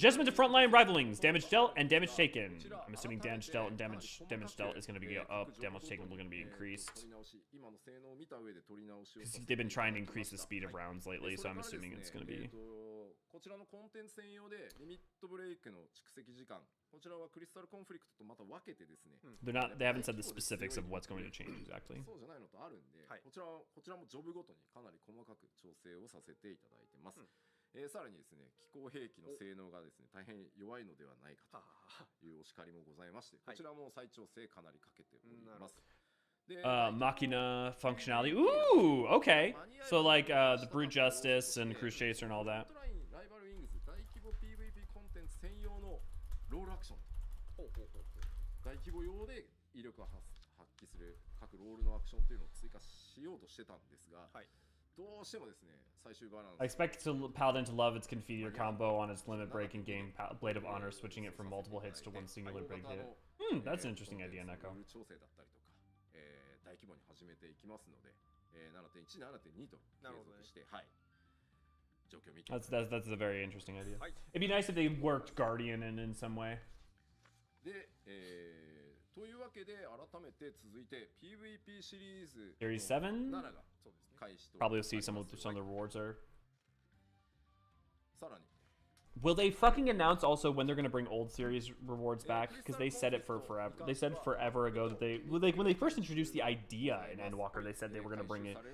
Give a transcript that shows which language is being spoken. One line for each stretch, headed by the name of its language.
English: Adjustment to frontline rivalings, damage dealt and damage taken. I'm assuming damage dealt and damage dealt is going to be up, damage taken is going to be increased.
Japanese: 取り直し、今の性能を見た上で取り直しを
English: Because they've been trying to increase the speed of rounds lately, so I'm assuming it's going to be.
Japanese: こちらのコンテンツ専用でリミットブレイクの蓄積時間、こちらはクリスタルコンフリクトとまた分けてですね。
English: They haven't said the specifics of what's going to change exactly.
Japanese: そうじゃないのとあるんで、こちらもジョブごとにかなり細かく調整をさせていただいてます。さらにですね、気候兵器の性能がですね、大変弱いのではないかというお叱りもございまして、こちらも再調整かなりかけております。
English: Machina functionality. Ooh, okay. So like the Brute Justice and Cruise Chaser and all that.
Japanese: ライバルウィングズ大規模 PVP コンテンツ専用のロールアクション。大規模用で威力を発揮する各ロールのアクションというのを追加しようとしてたんですが、どうしてもですね、最終バランス。
English: I expect Paladin to love its Confeteor combo on its limit break and gain Blade of Honor, switching it from multiple hits to one singular big hit. That's an interesting idea, Neko.
Japanese: 調整だったりとか、大規模に始めていきますので、7.1、7.2 と継続して、はい。状況を見て。
English: That's a very interesting idea. It'd be nice if they worked Guardian in some way.
Japanese: で、というわけで改めて続いて PVP シリーズ
English: Series 7?
Japanese: 7が開始と。
English: Probably will see some of the rewards are.
Japanese: さらに。
English: Will they fucking announce also when they're gonna bring old series rewards back? Because they said it for forever. They said forever ago that when they first introduced the idea in Endwalker, they said they were gonna bring it.